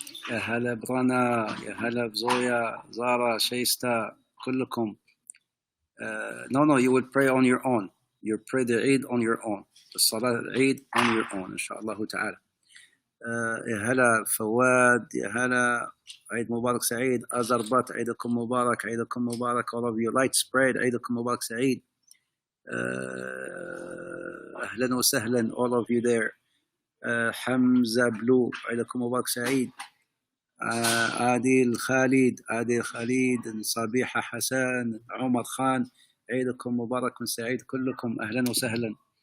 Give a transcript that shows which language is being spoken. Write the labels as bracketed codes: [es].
[ar] يا هلا برنا، يا هلا بزويا، زارا، شيستا، كلكم. [en] No, you will pray on your own. You pray the Eid on your own. The Salah Eid on your own, inshallah ta'ala. [ar] يا هلا فواد، يا هلا، عيد مبارك سعيد. أزربات، عيدكم مبارك، عيدكم مبارك. [en] All of you, light spread, [ar] عيدكم مبارك سعيد. أهلا وسهلا, [en] all of you there. [ar] حمزة بلو عيدكم مبارك سعيد. عادل خالد، صبيحة حسن، عمر خان، عيدكم مبارك سعيد كلكم، أهلا وسهلا.